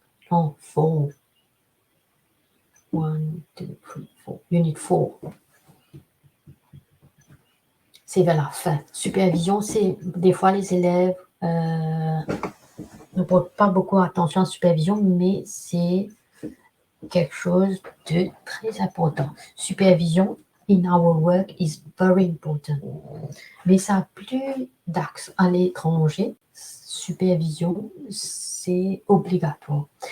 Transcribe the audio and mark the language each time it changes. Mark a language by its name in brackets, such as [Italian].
[French] Non, 4. 1, 2, 3, 4. Unit 4. C'est vers la fin. Supervision, c'est des fois les élèves ne portent pas beaucoup attention à la supervision, mais c'est quelque chose de très important. [English] Supervision in our work is very important. [French] Mais ça a plus d'axe à l'étranger. Supervision, c'est obligatoire.